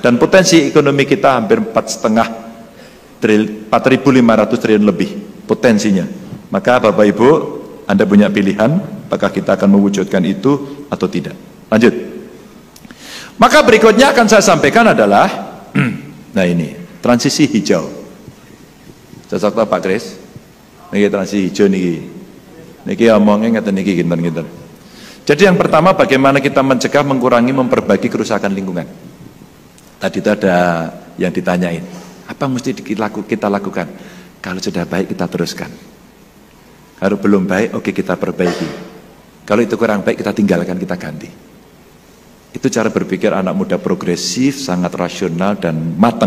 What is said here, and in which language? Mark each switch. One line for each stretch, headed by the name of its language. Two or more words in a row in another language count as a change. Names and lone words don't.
Indonesian: Dan potensi ekonomi kita hampir 4,5 triliun lebih potensinya. Maka Bapak Ibu, Anda punya pilihan, apakah kita akan mewujudkan itu atau tidak. Lanjut. Maka berikutnya akan saya sampaikan adalah nah ini, transisi hijau. Cocok tak Pak Kris?
Javanese: Niki
Indonesian: transisi hijau
Javanese: niki. Niki omongnya ngeten niki ginten-ginten.
Indonesian: Jadi yang pertama, bagaimana kita mencegah, mengurangi, memperbaiki kerusakan lingkungan. Tadi itu ada yang ditanyain. Apa mesti kita lakukan? Kalau sudah baik kita teruskan. Kalau belum baik, oke kita perbaiki. Kalau itu kurang baik, kita tinggalkan, kita ganti. Itu cara berpikir anak muda progresif, sangat rasional dan matang.